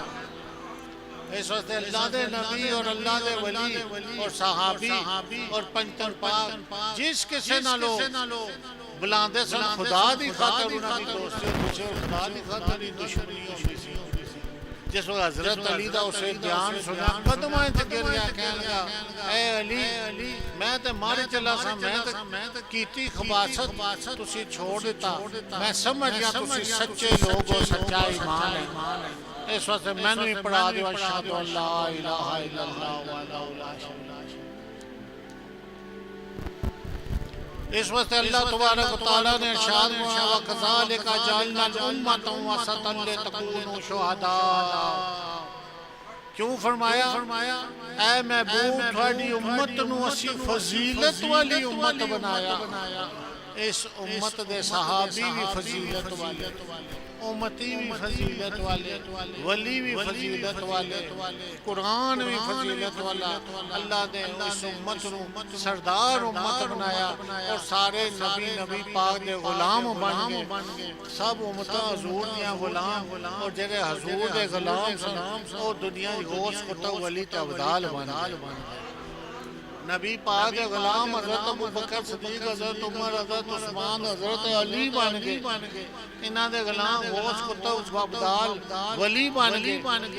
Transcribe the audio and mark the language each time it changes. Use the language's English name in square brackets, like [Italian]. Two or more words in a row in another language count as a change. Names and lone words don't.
[Punjabi] اس وقت اللہ دے نبی اور اللہ دے ولی اور صحابی اور پنجتن پاک جس کسی نہ لو بلاندے سن خدا دی خاطر انہاں دی دوستی ہوتی اور خدا دی خاطر ہی دشمنی ہوتی سی۔ جس وقت حضرت علی دا اسے بیان سنا قدماں تے گر گیا، کہنے لگا اے علی میں تے مارے چلا سا، میں تے کیتی خباثت تسی چھوڑ دیتا، میں سمجھ گیا تسی سچے لوگ ہو، سچا ایمان ہے۔ [Arabic] اس وقت میں نے پڑھا دیو اشہد ان لا الہ الا اللہ وحدہ لا شریک له۔ [Punjabi] اس وقت اللہ تبارک و تعالیٰ نے ارشاد فرمایا [Arabic] وَكَذَلِكَ جَعَلْنَا الْأُمَّةَ وَسَطًا لِتَكُونُوا شُهَدَاءَ۔ [Punjabi] کیوں فرمایا اے محبوب تھوڑی امت نو اسی فضیلت والی امت بنایا، اس امت دے صحابی بھی فضیلت والے، امتی بھی فضیلت والے، ولی بھی فضیلت والے، قرآن بھی فضیلت والا، اللہ نے اس امت نو سردار امت بنایا اور سارے نبی پاک دے غلام بن گئے، سب امتاں حضور دیاں غلام، اور جڑے حضور دے غلام سن اور دنیا دی غوث کتب ولی تے عبدال بن گئے۔ نبی پاک کے غلام حضرت ابو بکر صدیق، حضرت عمر، حضرت عثمان، حضرت علی بن گئے، انہاں دے غلام غوث کتب عبدال ولی بن گئے۔